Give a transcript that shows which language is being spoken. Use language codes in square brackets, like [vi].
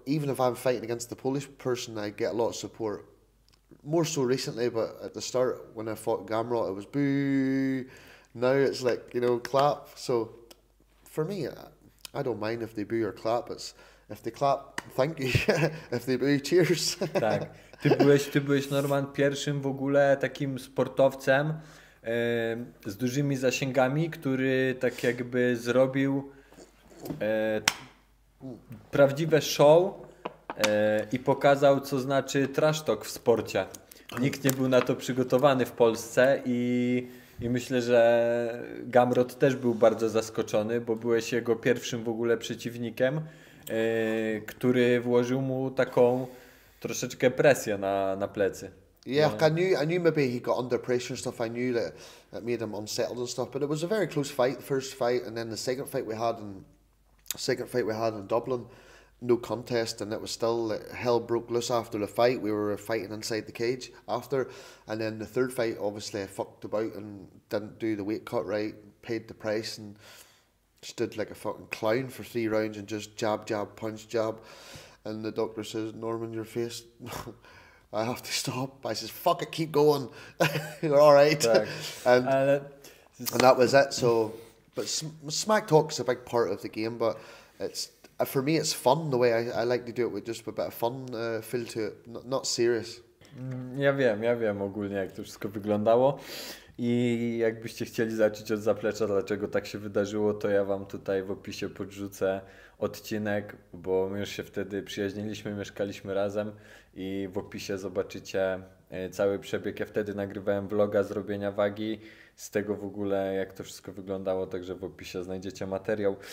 [en] Even if I'm fighting against the Polish person, I get a lot of support. More so recently, but at the start, when I fought Gamrot, it was boo. Now it's like, you know, clap. So for me, I don't mind if they boo or clap. It's if they clap, thank you. If they boo, cheers. [pl] Tak. Ty byłeś, Norman, pierwszym w ogóle takim sportowcem z dużymi zasięgami, który tak jakby zrobił prawdziwe show i pokazał, co znaczy trash talk w sporcie. Nikt nie był na to przygotowany w Polsce i myślę, że Gamrot też był bardzo zaskoczony, bo byłeś jego pierwszym w ogóle przeciwnikiem, który włożył mu taką troszeczkę presję na plecy. [en] Yeah, I knew maybe he got under pressure and stuff. I knew that it made him unsettled and stuff. But it was a very close fight, the first fight, and then the second fight we had in Dublin, no contest, and it was still like, hell broke loose after the fight. We were fighting inside the cage after, and then the third fight, obviously I fucked about and didn't do the weight cut right, paid the price, and stood like a fucking clown for 3 rounds and just jab, punch, jab. And the doctor says, Norman, your face, I have to stop. I says, fuck it, keep going. You're all right. And that was it. So, but smack talk is a big part of the game, but it's for me it's fun the way I like to do it, with just a bit of fun feel to it, not serious. [pl] Ja wiem ogólnie, jak to wszystko wyglądało. I jakbyście chcieli zacząć od zaplecza, dlaczego tak się wydarzyło, to ja wam tutaj w opisie podrzucę odcinek, bo my już się wtedy przyjaźniliśmy, mieszkaliśmy razem i w opisie zobaczycie cały przebieg. Ja wtedy nagrywałem vloga z robienia wagi, z tego w ogóle jak to wszystko wyglądało, także w opisie znajdziecie materiał.